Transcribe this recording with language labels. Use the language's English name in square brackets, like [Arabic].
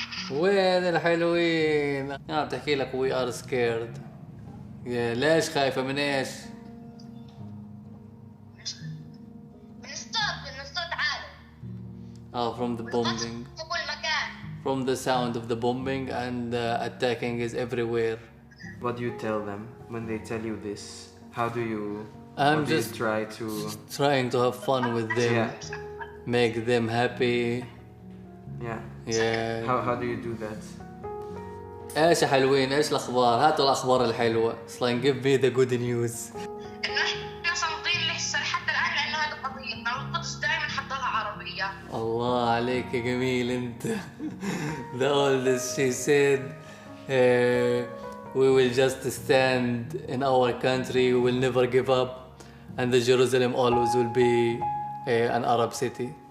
[Arabic] وين الحلوين؟ بتحكي لك [English] we are scared. [Arabic] ليش خايفة من ايش؟ [English] From the bombing. From the sound of the bombing and attacking is everywhere. What do you tell them when they tell you this How do you? I'm do you just try to trying to have fun with them, Yeah. make them happy. Yeah. Yeah. How do you do that? [Arabic] ايش يا حلوين، ايش الاخبار؟ هاتوا الاخبار الحلوه. [English] اصلا give me the good news. [Arabic] انه احنا صامدين لسه حتى الان لانه هذه قضيتنا والقدس دائما حضرها عربيه. الله عليك يا جميل انت. [English] The oldest she said we will just stand in our country, we will never give up, and the Jerusalem always will be an Arab city.